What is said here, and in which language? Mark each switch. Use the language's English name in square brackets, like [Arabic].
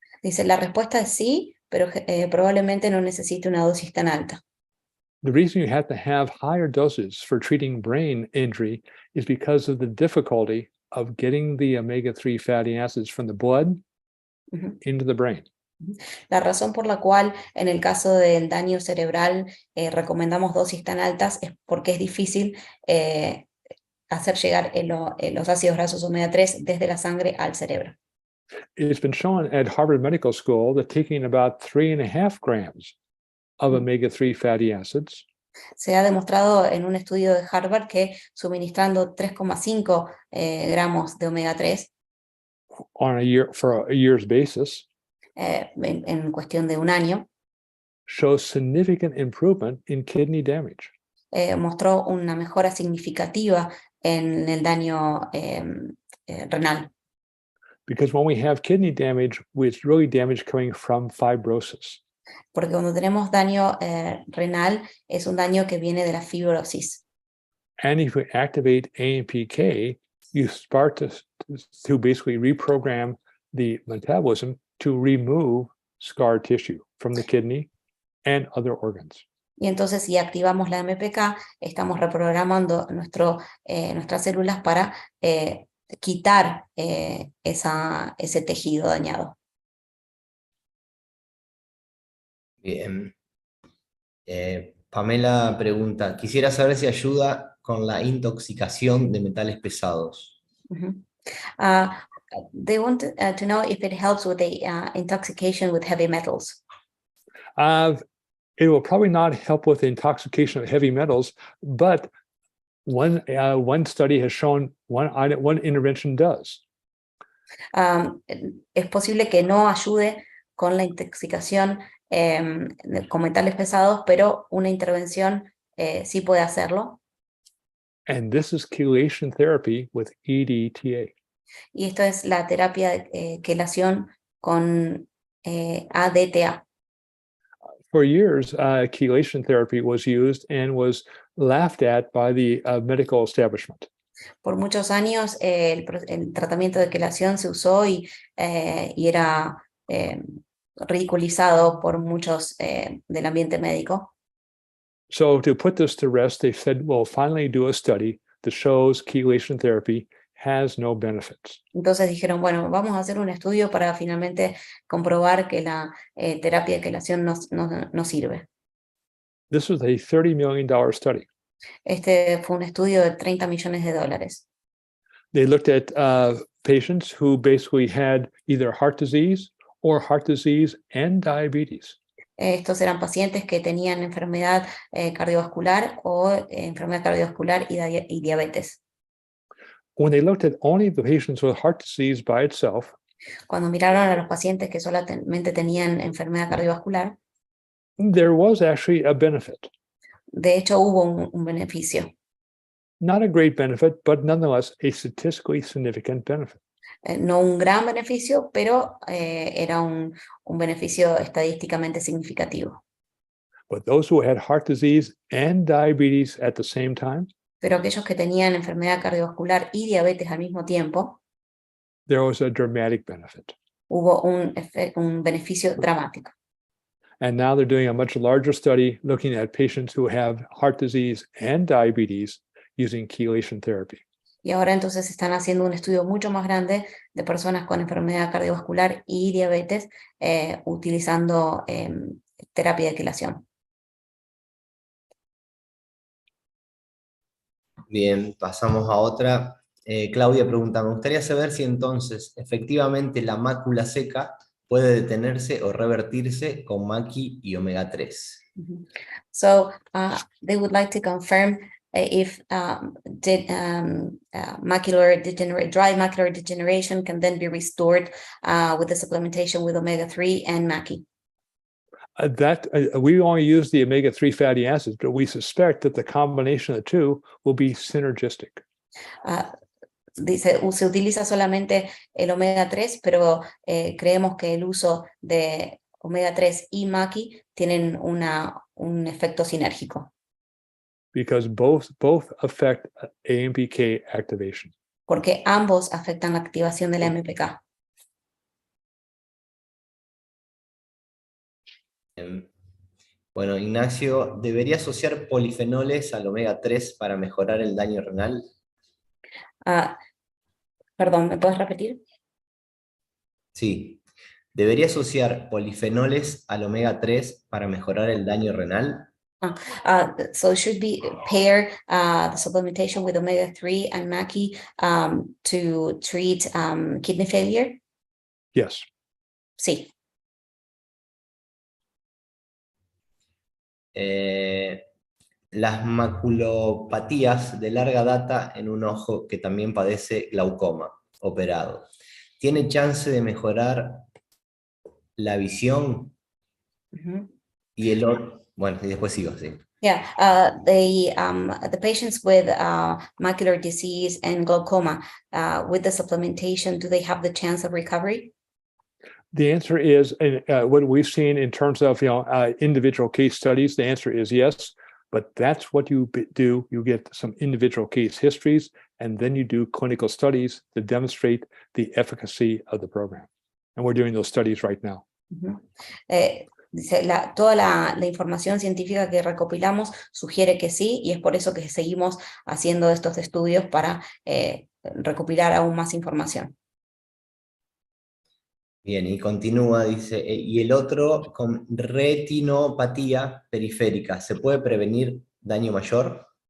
[Spanish] Dice, la respuesta es sí, pero probablemente no necesite una dosis tan alta. [English] The reason you have to have higher doses for treating brain injury is because of the difficulty of getting the omega-3 fatty acids from the blood into the brain. [Spanish] La razón por la cual en el caso del daño cerebral recomendamos dosis tan altas es porque es difícil hacer llegar los ácidos grasos omega 3 desde la sangre al cerebro. [English] It's been shown at Harvard Medical School that taking about 3.5 grams of omega-3 fatty acids [Spanish] Se ha demostrado en un estudio de Harvard que suministrando 3,5 gramos de omega 3 [English] for a year's basis [Spanish] en cuestión de un año [English] shows significant improvement in kidney damage. [Spanish] Mostró una mejora significativa en el daño renal. [English] Because when we have kidney damage, it's really damage coming from fibrosis. [Spanish] Porque cuando tenemos daño renal, es un daño que viene de la fibrosis. [English] And if we activate AMPK, you start to basically reprogram the metabolism to remove scar tissue from the kidney and other organs. [Spanish] Y entonces, si activamos la MPK, estamos reprogramando nuestras células para quitar ese tejido dañado. Bien. Pamela pregunta, quisiera saber si ayuda con la intoxicación de metales pesados. [English] They want to know if it helps with the intoxication with heavy metals. It will probably not help with the intoxication of heavy metals, but one study has shown one intervention does. [Spanish] Es posible que no ayude con la intoxicación con metales pesados, pero una intervención sí puede hacerlo. [English] And this is chelation therapy with EDTA. [Spanish] Y esto es la terapia de quelación con ADTA. [English] For years, chelation therapy was used and was laughed at by the medical establishment. [Spanish] Por muchos años el tratamiento de quelación se usó y era ridiculizado por muchos del ambiente médico. [English] So to put this to rest, they said, well, finally do a study that shows chelation therapy has no benefits. [Spanish] Entonces dijeron, bueno, vamos a hacer un estudio para finalmente comprobar que la terapia de quelación no sirve. [English] This was a $30 million study. [Spanish] Este fue un estudio de $30 millones. [English] They looked at patients who basically had either heart disease and diabetes. [Spanish] Estos eran pacientes que tenían enfermedad cardiovascular o enfermedad cardiovascular y diabetes. [English] When they looked at only the patients with heart disease by itself, [Spanish] cuando miraron a los pacientes que solamente tenían enfermedad cardiovascular, [English] there was actually a benefit. [Spanish] De hecho, hubo un beneficio. [English] Not a great benefit, but nonetheless a statistically significant benefit. [Spanish] No un gran beneficio, pero era un beneficio estadísticamente significativo. [English] But those who had heart disease and diabetes at the same time, [Spanish] Pero aquellos que tenían enfermedad cardiovascular y diabetes al mismo tiempo, [English] there was a dramatic benefit. [Spanish] hubo un beneficio dramático. [English] And now they're doing a much larger study looking at patients who have heart disease and diabetes using chelation therapy. [Spanish] Y ahora entonces están haciendo un estudio mucho más grande de personas con enfermedad cardiovascular y diabetes utilizando terapia de quelación. Bien, pasamos a otra. Claudia pregunta, me gustaría saber si entonces efectivamente la mácula seca puede detenerse o revertirse con maqui y omega 3. [English] So they would like to confirm if dry macular degeneration can then be restored with the supplementation with omega-3 and maqui. We only use the omega-3 fatty acids, but we suspect that the combination of the two will be synergistic. [Spanish] Dice, se utiliza solamente el omega-3, pero creemos que el uso de omega-3 y maqui tienen un efecto sinérgico. [English] Because both affect AMPK activation. [Spanish] Porque ambos afectan la activación de la MPK. Bueno, Ignacio, ¿debería asociar polifenoles al omega 3 para mejorar el daño renal? Perdón, ¿me puedes repetir? Sí. ¿Debería asociar polifenoles al omega 3 para mejorar el daño renal? [English] So should be pair the supplementation with omega-3 and maqui to treat kidney failure? Yes. [Spanish] Sí. Las maculopatías de larga data en un ojo que también padece glaucoma operado, ¿tiene chance de mejorar la visión? Y el otro, bueno, y después sigo, sí. [English] Yeah, the patients with macular disease and glaucoma, with the supplementation, do they have the chance of recovery? The answer is, what we've seen in terms of individual case studies, the answer is yes, but that's what you do. You get some individual case histories, and then you do clinical studies to demonstrate the efficacy of the program. And we're doing those studies right now. [Spanish] Dice, toda la información científica que recopilamos sugiere que sí, y es por eso que seguimos haciendo estos estudios para recopilar aún más información. Bien, y continúa, dice, y el otro con retinopatía periférica, ¿se puede prevenir daño mayor?